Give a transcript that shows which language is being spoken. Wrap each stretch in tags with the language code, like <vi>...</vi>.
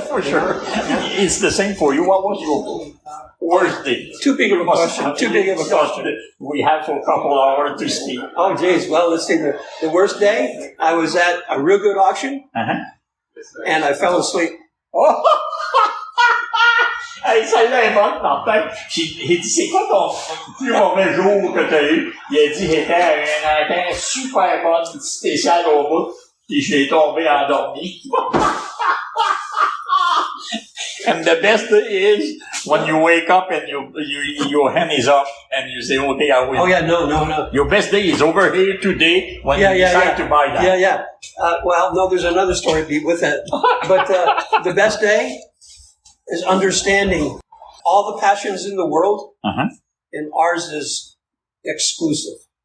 <en>For sure. It's the same for you. What was your worst day? Too big of a question. Too big of a question. We have a couple hours to speak. Oh, geez. Well, let's see. The worst day, I was at a real good auction, and I fell asleep. Oh!</en> <fr>Hey, celle-là est bonne, Martin. Il dit, c'est quoi ton plus mauvais jour que tu as eu? Il a dit, j'étais à un enquête super bonne, spéciale au bout, puis j'ai tombé endormi.</fr> <en>And the best is when you wake up and your hand is up and you say, okay, I win. Oh, yeah, no. Your best day is over here today when you decide to buy that. Yeah. Well, no, there's another story with that. But the best day is understanding all the passions in the world, and ours is exclusive.</en>